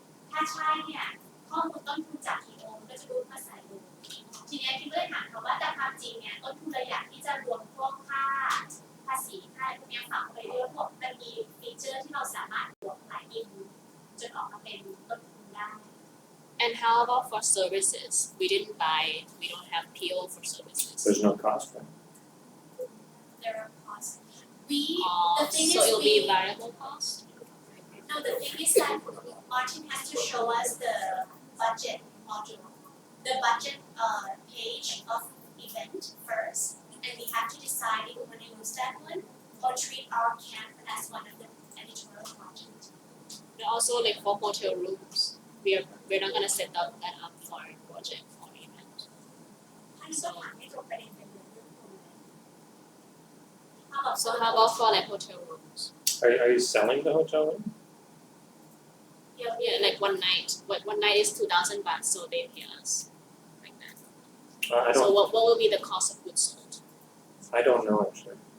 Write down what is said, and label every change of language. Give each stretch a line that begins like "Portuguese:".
Thai: ถ้าใช่เนี่ยข้อมูลต้นทุนจาก PO ก็จะรูดมาใส่ลงทีนี้พี่ก็เลยถามเขาว่าแต่ความจริงเนี่ยต้นทุนเราอยากที่จะรวมพวกค่าภาษีค่าพวกนี้ฝากไปด้วยพวกมันมีฟีเจอร์ที่เราสามารถรวมหลายอินจนออกมาเป็นต้นทุนได้
English: And how about for services? We don't have PO for services. There's no cost for it. There are costs. The thing So is it'll we, be variable cost. no, the thing is that Martin has to show us the budget module, the budget page of event first, and we have to decide if we want to use that one or treat our camp as one of the editorial projects. And also like for hotel rooms, we're not gonna set that up for project or event.
Thai: ท่านก็ถามให้ตรงประเด็นเป็นเรื่องโรงแรม
English: So how about for like hotel rooms? Are you selling the hotel room? Yeah, like one night is 2,000 baht, so they pay us like that. I So don't. what will be the cost of goods sold? I don't know actually.